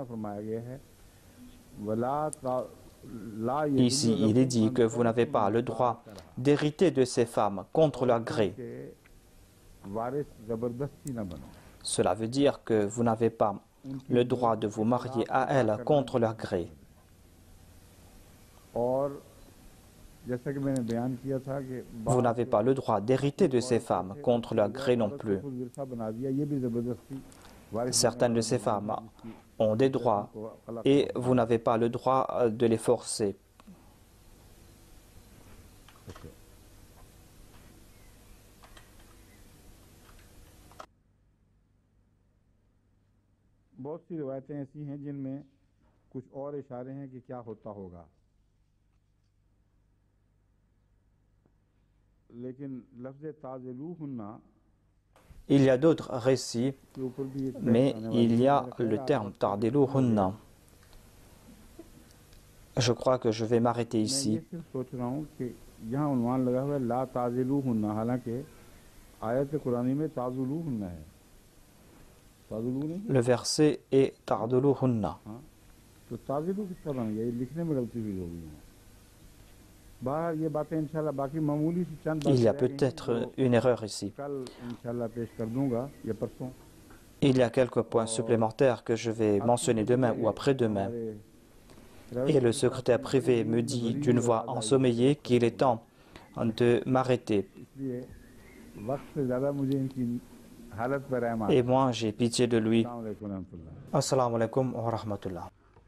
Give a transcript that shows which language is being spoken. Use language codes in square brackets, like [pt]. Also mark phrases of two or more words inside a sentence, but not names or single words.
[fr] Ici, il est dit que vous n'avez pas le droit d'hériter de ces femmes contre leur gré. Cela veut dire que vous n'avez pas le droit de vous marier à elles contre leur gré. [ur] جیسا کہ میں نے بیان کیا تھا کہ [fr] Vous n'avez pas le droit d'hériter de ces femmes, contre leur gré non plus. [ur] خود ورثہ بنا دیا، یہ بھی زبردستی وارث [fr] Certaines de ces femmes ont des droits et vous n'avez pas le droit de les forcer. [ur] بہت سی روایتیں ایسی ہیں جن میں کچھ اور اشارے ہیں کہ کیا ہوتا ہوگا، لیکن لفظ تعضلوہن [fr] Il y a d'autres récits, [ur] کے اوپر بھی ایک [fr] mais il y a le terme ta'diluhunna. Je crois que je vais m'arrêter [ur] मैं [fr] ici. [ur] یہ صرف سوچ رہا ہوں کہ یہاں عنوان لگا ہوا ہے [ar] لا تعضلوهن, [ur] حالانکہ آیت قرآنی میں تعضلوہن ہے، تعضلو نہیں, [fr] Le verset est ta'diluhunna. [ur] ہاں، تو تعضلو کس کا بن گیا، یہ لکھنے میں غلطی ہوئی ہوگی. باہر یہ باتیں ان شاء اللہ باقی معمولی سی چند [fr] Il y a [ur] बातें [fr] peut-être une erreur ici. [ur] کل ان شاء اللہ پیش کر دوں گا یا پرسوں. [fr] Il y a quelques points supplémentaires que je vais mentionner demain ou après-demain. Et le secrétaire privé me dit d'une voix ensommeillée qu'il est temps de m'arrêter. [ur] اس لیے وقت سے زیادہ مجھے ان کی حالت پر رحم [fr] Et moi, j'ai pitié de lui. [ar] السلام عليكم رحمة الله. السلام عليكم ورحمة الله.